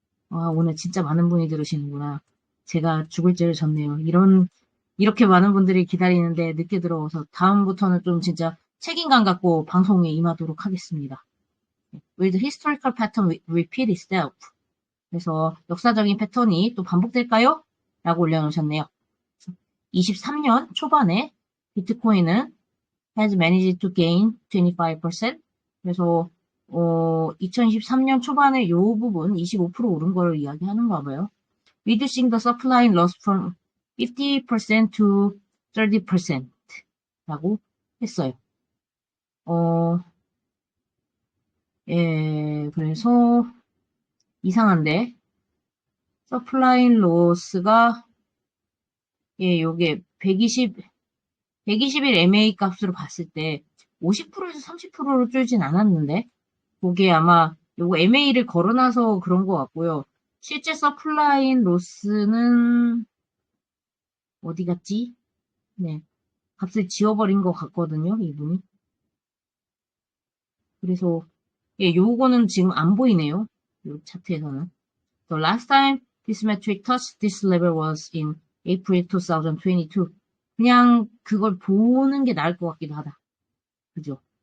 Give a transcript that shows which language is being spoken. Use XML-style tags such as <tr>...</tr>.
<ko>와, 오늘 진짜 많은 분이 들으시는구나. 제가 죽을 죄를 졌네요. 이렇게 많은 분들이 기다리는데 늦게 들어와서 다음부터는 좀 진짜 책임감 갖고 방송에 임하도록 하겠습니다.</ko> <en>Will the historical pattern repeat itself?</en> <ko>그래서 역사적인 패턴이 또 반복될까요? 라고 올려놓으셨네요. 23년 초반에 비트코인은</ko> <en>has managed to gain 25%.</en> <ko>그래서 2023년 초반에 이 부분 25% 오른 걸 이야기하는가 봐요.</ko> <en>Reducing the supply loss from 50% to 30%</en> <ko>라고 했어요. 예, 그래서 이상한데 supply loss가 예, 요게 120일 MA 값으로 봤을 때 50%에서 30%로 줄진 않았는데 그게 아마 요거 MA를 걸어놔서 그런 것 같고요. 실제 서플라인 로스는 어디 갔지? 네, 값을 지워버린 것 같거든요, 이분이. 그래서 예, 요거는 지금 안 보이네요. 요 차트에서는.</ko> <en>The last time this metric touched this level was in April 2022.</en> <ko>그냥 그걸 보는 게 나을 것 같기도 하다. 그죠?</ko>